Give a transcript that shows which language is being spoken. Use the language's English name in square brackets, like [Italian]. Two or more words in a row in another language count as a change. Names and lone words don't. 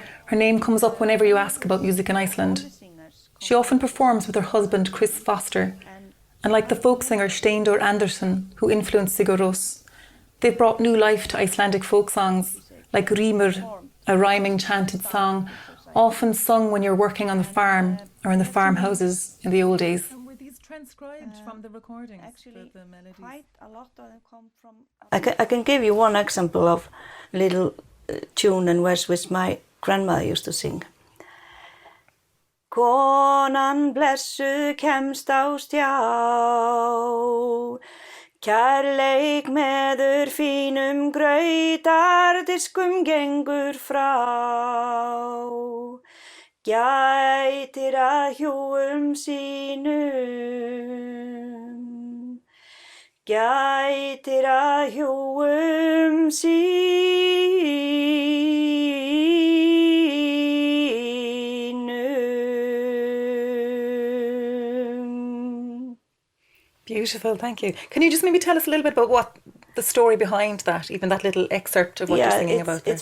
[English] Her name comes up whenever you ask about music in Iceland. She often performs with her husband Chris Foster, and like the folk singer Steindór Andersson, who influenced Sigur, they've brought new life to Icelandic folk songs, like Rímur, a rhyming chanted song, often sung when you're working on the farm or in the farmhouses in the old days. And were these transcribed from the recordings? Actually, the melodies? Quite a lot of them come from... I can give you one example of little tune and verse which my grandmother used to sing. [Icelandic] Konan blessu kemst á stjá, kærleik meður fínum grautardiskum gengur frá, gætir að hjúum sínum, gætir að hjúum sínum. [English] beautiful, thank you. Can you just maybe tell us a little bit about what the story behind that, even that little excerpt of what you're singing about there?